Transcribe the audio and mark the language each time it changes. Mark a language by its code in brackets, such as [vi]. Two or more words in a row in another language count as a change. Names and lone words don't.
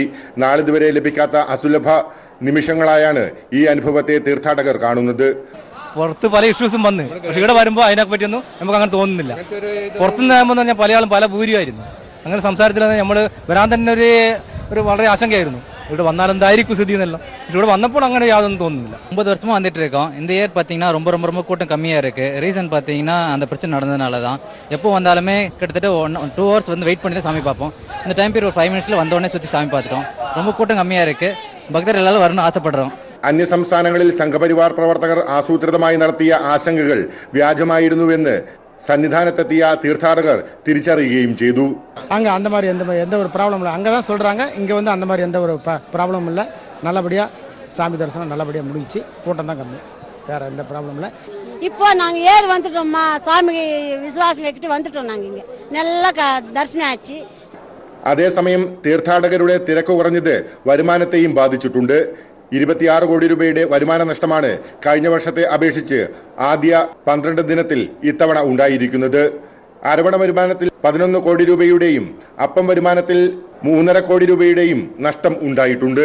[ml] നാളിതുവരെ ലഭിക്കാത്ത അസുലഭ നിമിഷങ്ങളായാണ് ഈ അനുഭവത്തെ തീർത്ഥാടകർ കാണുന്നത്. പുറത്ത് പല ഇഷ്യൂസും വന്ന്, പക്ഷെ ഇവിടെ വരുമ്പോൾ അതിനെ പറ്റിയൊന്നും നമുക്ക് അങ്ങനെ തോന്നുന്നില്ല. പുറത്തുനിന്ന് ആകുമ്പോൾ പറഞ്ഞാൽ പലയാളും പല ഭൂരിയായിരുന്നു. അങ്ങനെ സംസാരത്തിൽ നമ്മൾ വരാൻ തന്നെ ഒരു വളരെ ആശങ്കയായിരുന്നു. ഇവിടെ വന്നാൽ എന്തായിരിക്കും സ്ഥിതി എന്നല്ല. പക്ഷെ ഇവിടെ வந்தപ്പോൾ അങ്ങനെ യാതൊന്നും തോന്നുന്നില്ല. [ta] 9 வருஷமா வந்துட்டு இருக்கோம். இந்த இயர் பார்த்தீங்கன்னா ரொம்ப ரொம்ப ரொம்ப கூட்டம் கம்மியாக இருக்குது. ரீசன் பார்த்தீங்கன்னா அந்த பிரச்சனை நடந்ததுனால தான். எப்போ வந்தாலுமே கிட்டத்தட்ட 2 hours வந்து வெயிட் பண்ணி தான் சாமி பார்ப்போம். இந்த டைம் பீரியட் ஒரு 5 minutesல வந்தோடனே சுற்றி சாமி பார்த்துட்டோம். ரொம்ப கூட்டம் கம்மியாக இருக்குது. [ml] ഭക്തർ എല്ലാവരും വരണം ആശപ്പെടുறோம். അന്യസംസ്ഥാനങ്ങളിൽ സംഘപരിവാർ പ്രവർത്തകർ ആസൂത്രിതമായി നടത്തിയ ആശങ്കകൾ വ്യാജമായിരുന്നുവെന്ന് സന്നിധാനത്തെത്തിയ തീർത്ഥാടകർ തിരിച്ചറിയുകയും ചെയ്തു. [ta] அங்கே அந்த மாதிரி எந்த ஒரு ப்ராப்ளம் இல்லை. அங்கே தான் சொல்கிறாங்க, இங்கே வந்து அந்த மாதிரி எந்த ஒரு ப்ராப்ளமும் இல்லை. நல்லபடியாக சாமி தரிசனம் நல்லபடியாக முடிச்சு, கூட்டம் தான் கம்மி, வேறு எந்த ப்ராப்ளம் இல்லை. இப்போ நாங்கள் ஏறி வந்துட்டோம்மா, சுவாமி விசுவாசம் வைக்கிட்டு வந்துட்டோம். நாங்கள் இங்கே நல்லா தரிசனம் ஆச்சு. [ml] അതേസമയം തീർത്ഥാടകരുടെ തിരക്ക് കുറഞ്ഞത് വരുമാനത്തെയും ബാധിച്ചിട്ടുണ്ട്. 26 കോടി രൂപയുടെ വരുമാന നഷ്ടമാണ് കഴിഞ്ഞ വർഷത്തെ അപേക്ഷിച്ച് ആദ്യ 12 ദിനത്തിൽ ഇത്തവണ ഉണ്ടായിരിക്കുന്നത്. അരവണ വരുമാനത്തിൽ 11 കോടി രൂപയുടെയും അപ്പം വരുമാനത്തിൽ 3.5 കോടി രൂപയുടെയും നഷ്ടം ഉണ്ടായിട്ടുണ്ട്.